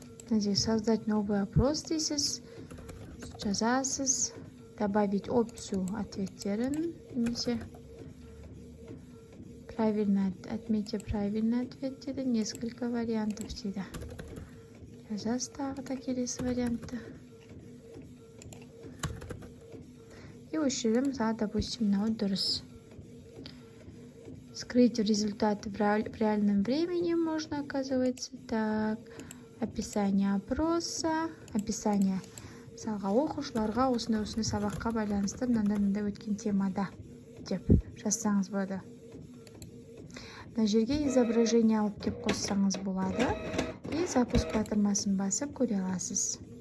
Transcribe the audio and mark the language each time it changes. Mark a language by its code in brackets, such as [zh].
[ru] Здесь создать новый опрос [kk] дейсіз, жазасыз, [ru] добавить опцию ответтерін, [kk] немесе [ru] отметьте правильный ответ [kk] дейді, [ru] несколько вариантов дейді. [kk] Жазасыз тағы да келесі вариантты. И осы жерде, мысалы, [ru] допустим, [kk] мынау дұрыс. [ru] Скрыть результаты в реальном времени можно, оказывается. Так, описание опроса, описание. [kk] Мысалға, оқушыларға осындай сабаққа байланысты мынандай өткен темада деп жазсаңыз болады. Мына жерге изображение алып кеп қоссаңыз болады. [ru] И запуск [kk] батырмасын басып көре аласыз.